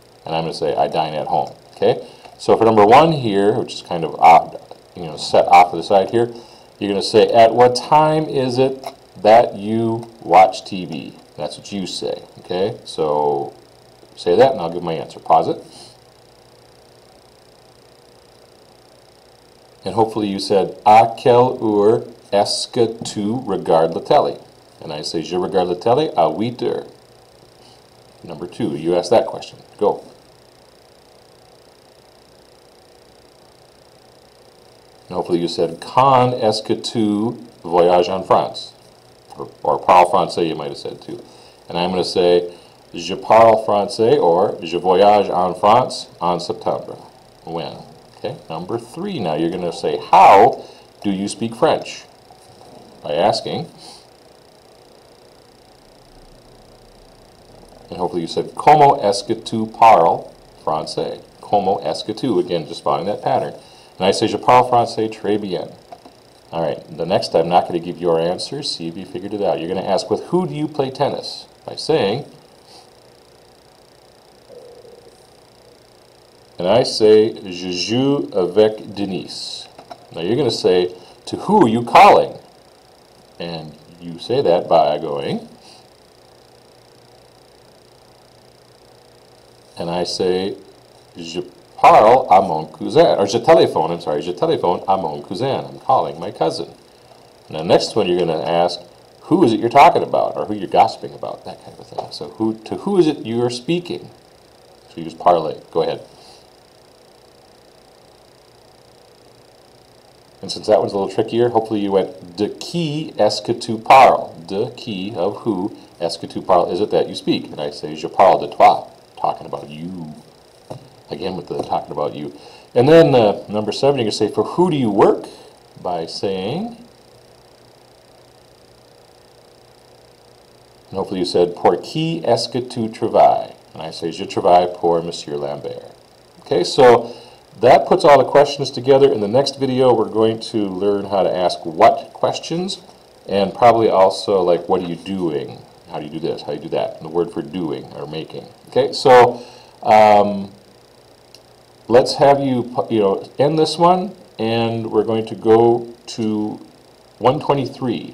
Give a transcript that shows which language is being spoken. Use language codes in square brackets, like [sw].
[en] And I'm going to say, I dine at home. Okay? So for number 1 here, which is kind of set off to the side here, you're going to say, at what time is it that you watch TV? That's what you say. Okay? So say that, and I'll give my answer. Pause it. And hopefully you said, [fr] à quelle heure est-ce que tu regardes la télé? [en] And I say, [fr] je regarde la télé à 8 heures. [en] Number 2, you ask that question. Go. And hopefully you said, [fr] quand est-ce que tu voyages en France? [en] Or [fr] parle français, [en] you might have said too. And I'm going to say, [fr] je parle français, [en] or [fr] je voyage en France en septembre. [en] When? Okay. Number 3, now you're going to say, how do you speak French? By asking. And hopefully you said, [fr] comment est-ce que tu parles français? Comment est-ce que tu? [en] Again, just following that pattern. And I say, [fr] je parle français très bien. [en] All right, the next I'm not going to give your answer. See if you figured it out. You're going to ask, with who do you play tennis? By saying, and I say, [fr] je joue avec Denise. [en] Now you're going to say, to who are you calling? And you say that by going, and I say, [fr] je parle à mon cousin, [en] or [fr] je téléphone à mon cousin. [en] I'm calling my cousin. And the next one you're going to ask, who is it you're talking about, or who you're gossiping about, that kind of thing. So to who is it you're speaking? So you use parler. Go ahead. And since that one's a little trickier, hopefully you went, [fr] de qui est-ce que tu parles? De qui, [en] of who, [fr] est-ce que tu parles, [en] is it that you speak? And I say, [fr] je parle de toi, [en] talking about you. Again with the talking about you. And then number 7, you're going to say, for who do you work? By saying, and hopefully you said, [fr] pour qui est-ce que tu travailles? [en] And I say, [fr] je travaille pour Monsieur Lambert. [en] Okay, so that puts all the questions together. In the next video, we're going to learn how to ask what questions, and probably also like, what are you doing? How do you do this? How do you do that? And the word for doing or making. Okay, so let's have you end this one, and we're going to go to 123.